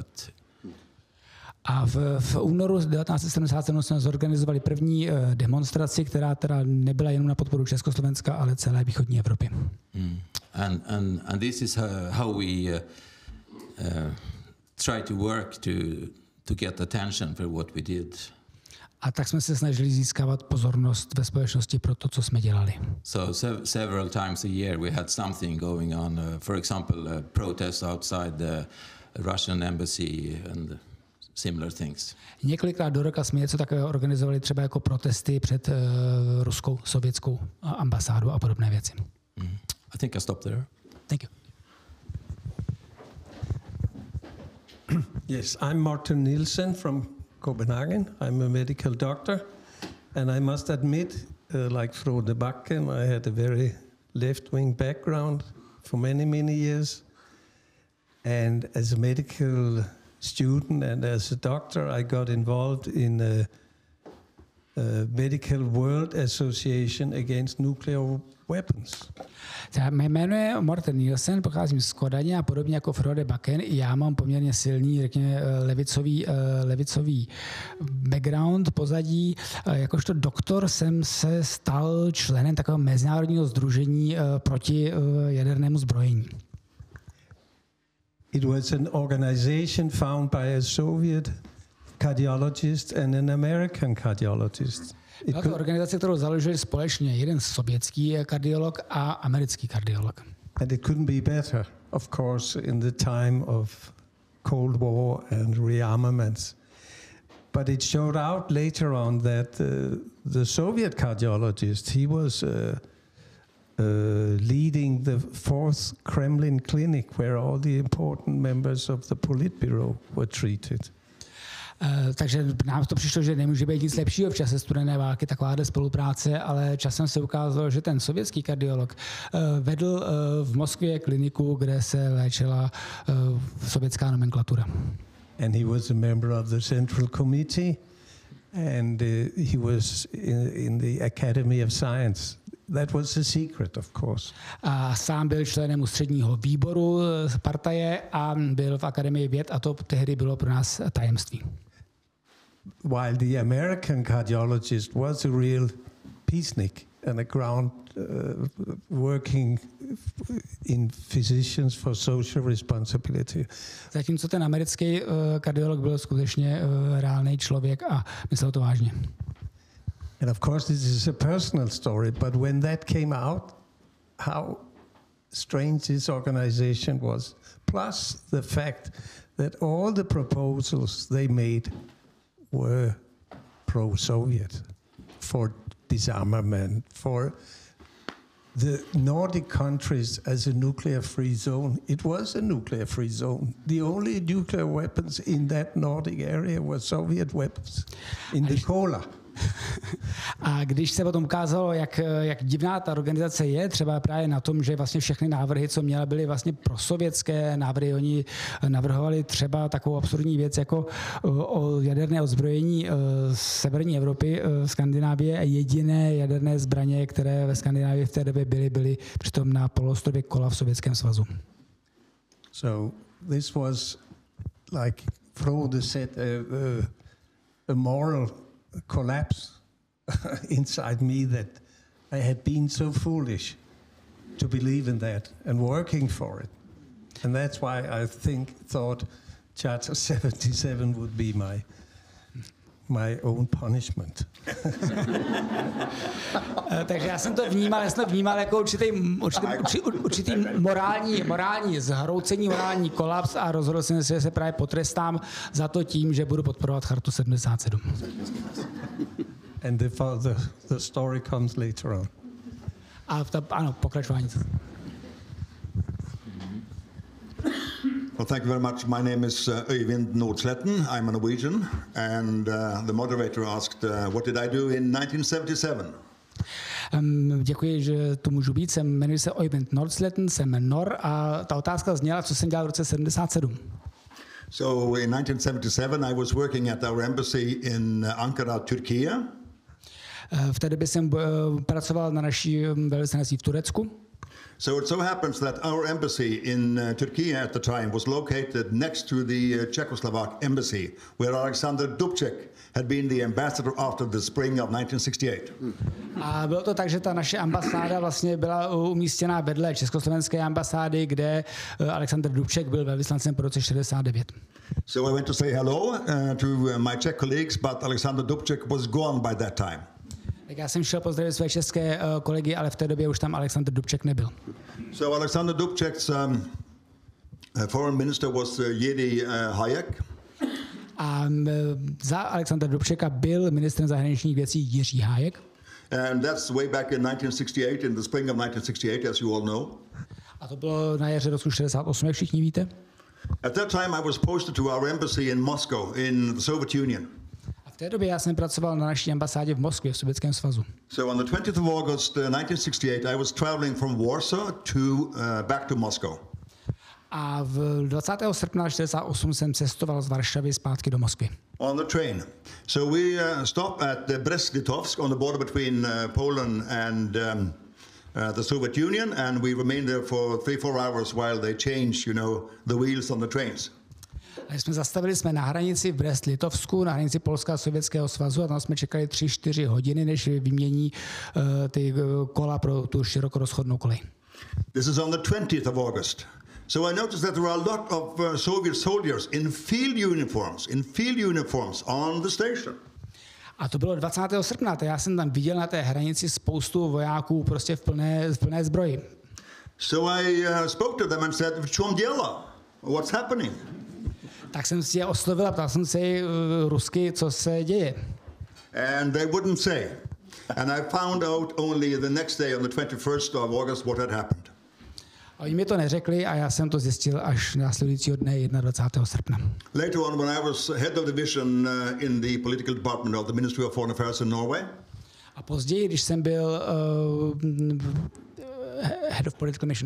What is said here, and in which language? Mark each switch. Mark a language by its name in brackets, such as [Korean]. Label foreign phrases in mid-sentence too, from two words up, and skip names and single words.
[Czech] A v únoru 1977 jsme zorganizovali první demonstraci, která teda nebyla jenom na podporu Československa, ale celé východní Evropy. [English] And this is how we try to work to get attention for what we did. [Czech] A tak jsme se snažili získávat pozornost ve společnosti pro to, co jsme dělali. [English] So several times a year we had something going on. For example, protests outside the Russian embassy and similar things. [Czech] Několikrát do roka jsme něco takového organizovali, třeba jako protesty před ruskou, sovětskou ambasádu a podobné věci. [English] I think I stop there. Thank you. Yes, I'm Martin Nielsen from Copenhagen. I'm a medical doctor, and I must admit, like Frode Bakken, I had a very left-wing background for many, many years. And as a medical student and as a doctor, I got involved in a Medical World Association Against Nuclear Weapons. [Czech] Mé jméno je Morten Nielsen, pocházím z Kodaně a podobně jako Frode Bakken. I já mám poměrně silný, řekněme, levicový background, pozadí. Jakožto doktor jsem se stal členem takového mezinárodního sdružení proti jadernému zbrojení. [English] It was an organization founded by a Soviet cardiologist and an American cardiologist. [Czech] Byla to organizace, kterou založili společně jeden sovětský kardiolog a americký kardiolog. [English] And it couldn't be better, of course, in the time of Cold War and rearmaments. But it showed out later on that the Soviet cardiologist, he was leading the fourth Kremlin clinic where all the important members of the Politburo were treated. [Czech] Takže nám to přišlo, že nemůže být nic lepšího v čase studené války, takováhle spolupráce, ale časem se ukázalo, že ten sovětský kardiolog vedl v Moskvě kliniku, kde se léčila sovětská nomenklatura. [English] And he was a member of the Central Committee and he was in the Academy of Science. That was a secret, of course. [Czech] A sám byl členem ústředního výboru partaje a byl v Akademii věd a to tehdy bylo pro nás tajemství. [English] While the American cardiologist was a real peacenik and a ground working in Physicians for Social Responsibility. [Czech] Zatímco ten americký kardiolog byl skutečně reálný člověk a myslel to vážně. [English] And of course this is a personal story, but when that came out, how strange this organization was, plus the fact that all the proposals they made were pro-Soviet for disarmament, for the Nordic countries as a nuclear-free zone. It was a nuclear-free zone. The only nuclear weapons in that Nordic area were Soviet weapons in the Kola. [Czech] A když se potom ukázalo, jak divná ta organizace je, třeba právě na tom, že vlastně všechny návrhy, co měla, byly vlastně prosovětské návrhy. Oni navrhovali třeba takovou absurdní věc jako o jaderné odzbrojení severní Evropy, Skandinávie, a jediné jaderné zbraně, které ve Skandinávii v té době byly přitom na poloostrově Kola v Sovětském svazu. [English] So this was, like Frode said, a moral collapse inside me that I had been so foolish to believe in that and working for it. And that's why I thought Charter 77 would be my own punishment. [Czech] Takže já jsem to vnímal jako určitý morální zhroucení, morální kolaps a rozhodl jsem se, že se právě potrestám za to tím, že budu podporovat Chartu 77. [English] And the story comes later on. [Czech] A ano, pokračování. [English] Well, thank you very much. My name is Øyvind Nordsletten. I'm a Norwegian, and the moderator asked, what did I do in 1977? [Czech] Děkuji, že tu můžu být. Jmenuji se Øyvind Nordsletten, jsem Nor a ta otázka zněla, co jsem dělal v roce 77. [English] So in 1977, I was working at our embassy in Ankara, Turkey. [Czech] V té době jsem pracoval na naší velvyslanectví v Turecku. [English] So it so happens that our embassy in Turkey at the time was located next to the Czechoslovak embassy, where Alexander Dubček had been the ambassador after the spring of 1968. [Czech] A bylo to tak, že ta naše ambasáda vlastně byla umístěná vedle československé ambasády, kde Alexander Dubček byl velvyslancem po roce 69. [English] So I went to say hello to my Czech colleagues, but Alexander Dubček was gone by that time. [Czech] Tak já jsem šel pozdravit své české kolegy, ale v té době už tam Alexander Dubček nebyl. [English] So Alexander Dubček's foreign minister was Jiří Hájek. [Czech] A za Alexandra Dubčeka byl ministrem zahraničních věcí Jiří Hájek. [English] And that's way back in 1968, in the spring of 1968, as you all know. [Czech] A to bylo na jaře roku 68, jak všichni víte. [English] At that time I was posted to our embassy in Moscow in the Soviet Union. [Czech] A v té době já jsem pracoval na naší ambasádě v Moskvě v Sovětském svazu. [English] So on the 20th of August 1968 I was traveling from Warsaw to back to Moscow. [Czech] A v 20. srpna 1968 jsem cestoval z Varšavy zpátky do Moskvy. [English] On the train. So we stopped at Brest-Litovsk on the border between Poland and the Soviet Union, and we remained there for 3-4 hours while they changed, the wheels on the trains. [Czech] A zastavili jsme na hranici v Brest-Litovsku, na hranici Polska a Sovětského svazu, a tam jsme čekali 3-4 hodiny, než vymění ty kola pro tu širokorozchodnou kolej. [English] This is on the 20th of August. So I noticed that there were a lot of Soviet soldiers in field uniforms on the station. [Czech] A to bylo 20. srpna, to já jsem tam viděl na té hranici spoustu vojáků prostě v plné zbroji. [English] So I spoke to them and said, [Russian] в чём дело? [English] What's happening? [Czech] Tak jsem si je oslovil a ptal jsem se rusky, co se děje. [English] And they wouldn't say. And I found out only the next day on the 21st of August what had happened. [Czech] A oni mi to neřekli a já jsem to zjistil až následujícího dne 21. srpna. [English] Later on, when I was head of division in the political department of the Ministry of Foreign Affairs in Norway. [Czech] A později, když jsem byl [English] head of political mission.